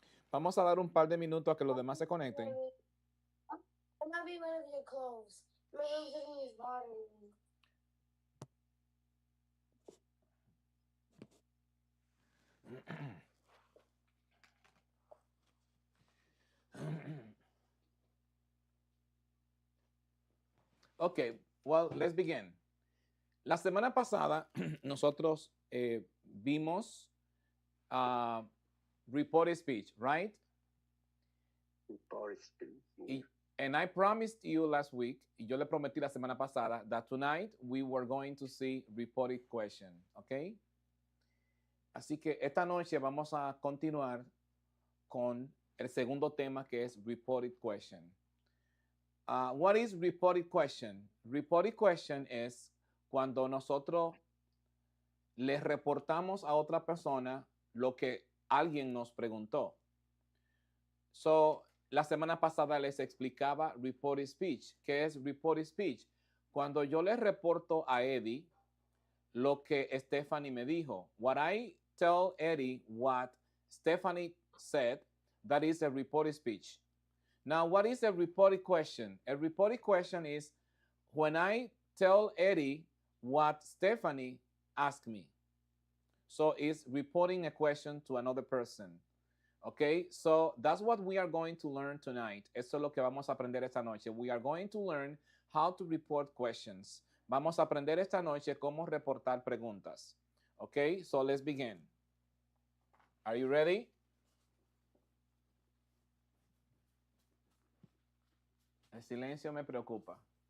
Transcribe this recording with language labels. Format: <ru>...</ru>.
<es>Vamos a dar un par de minutos a que los demás se conecten.</es> <en>I'm not be one of your clothes. My room's looking is bothering me. Okay, well, let's begin.</en> <es>La semana pasada nosotros vimos</es> <en>reported speech, right? Reported speech. And I promised you last week,</en> <es>y yo le prometí la semana pasada,</es> <en>that tonight we were going to see reported question, okay?</en> <es>Así que esta noche vamos a continuar con el segundo tema que es reported question.</es> <en>What is reported question?</en> <es>Reported question es cuando nosotros le reportamos a otra persona lo que alguien nos preguntó. So, la semana pasada les explicaba reported speech. ¿Qué es reported speech? Cuando yo le reporto a Eddie lo que Stephanie me dijo.</es> <en>What I tell Eddie what Stephanie said, that is a reported speech. Now, what is a reported question? A reported question is when I tell Eddie what Stephanie asked me. So it's reporting a question to another person. Okay, so that's what we are going to learn tonight.</en> <es>Eso es lo que vamos a aprender esta noche.</es> <en>We are going to learn how to report questions.</en> <es>Vamos a aprender esta noche cómo reportar preguntas.</es> <en>Okay, so let's begin. Are you ready?</en> <es>El silencio me preocupa.</es>